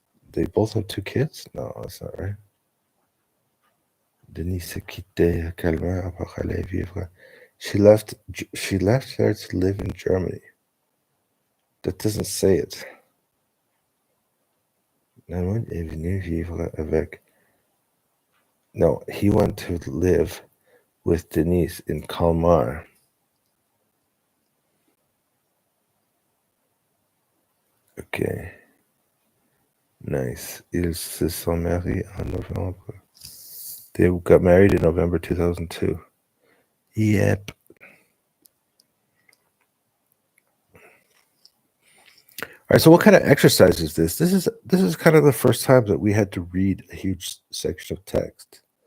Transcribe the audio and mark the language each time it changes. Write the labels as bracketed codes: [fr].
[en] They both have 2 kids? No, that's not right. [fr] Denise s'est quittée calmement pour aller vivre. [en] She left her to live in Germany. That doesn't say it. [fr] Namoud est venu vivre avec. [en] No, he went to live with Denise in Kalmar. Okay. Nice. [fr] Ils se sont mariés en novembre. [en] They got married in November 2002. Yep. All right, so what kind of exercise is this? This is kind of the first time that we had to read a huge section of text.